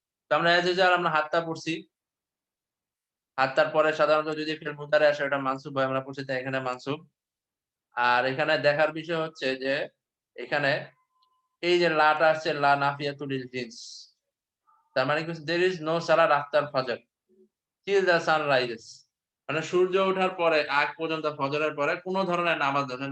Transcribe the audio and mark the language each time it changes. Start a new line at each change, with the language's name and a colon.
Bangla: তো আমরা as a যার আমরা হাত্তা পড়ছি। হাত্তার পরে সাধারণত যদি ফিল মুদারে আসে ওটা মানসুব হয়, আমরা পড়ছি তাই এখানে মানসুব। আর এখানে দেখার বিষয় হচ্ছে যে এখানে এই যে লাটা আসছে
Arabic: লা নাফিয়াতুল লিল জিনস।
Bangla: তার মানে কি
English: there is no salat after Fajr till the sun rises।
Bangla: মানে সূর্য ওঠার পরে আগ পর্যন্ত ফজরের পরে কোন ধরনের নামাজ আছে।